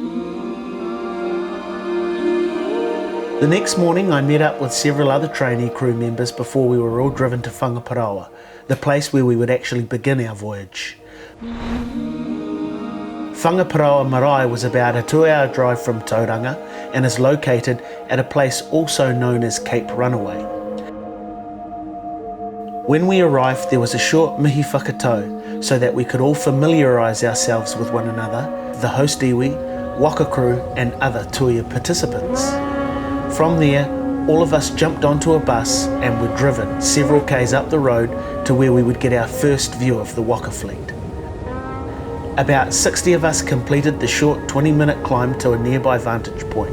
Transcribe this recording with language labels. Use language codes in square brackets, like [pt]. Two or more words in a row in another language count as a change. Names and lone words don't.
[en] The next morning I met up with several other trainee crew members before we were all driven to Whangaparaoa, the place where we would actually begin our voyage. Whangaparaoa Marae was about a 2-hour drive from Tauranga and is located at a place also known as Cape Runaway. When we arrived there was a short [mi] mihi whakatau [en] so that we could all familiarise ourselves with one another, the host iwi, waka crew and other Tuia participants. From there, all of us jumped onto a bus and were driven several k's up the road to where we would get our first view of the waka fleet. About 60 of us completed the short 20-minute climb to a nearby vantage point.